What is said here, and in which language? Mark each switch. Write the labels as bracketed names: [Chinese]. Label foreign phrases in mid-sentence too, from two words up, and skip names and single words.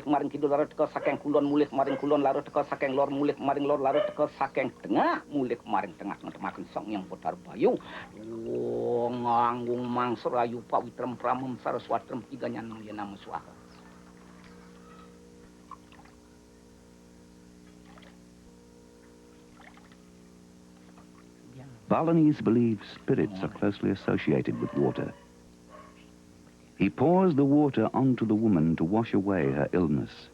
[Balinese] maring kidul, lara teka saking kulon mulih maring kulon, lara teka saking lor mulih maring lor, lara teka saking tengah mulih maring tengah, ngemakin sang yang putar bayu nganggung mangsur ayu pawitrem pramem saraswatrem tiga nyanang yana muswaha. [English] Balinese believes spirits are closely associated with water. He pours the water onto the woman to wash away her illness.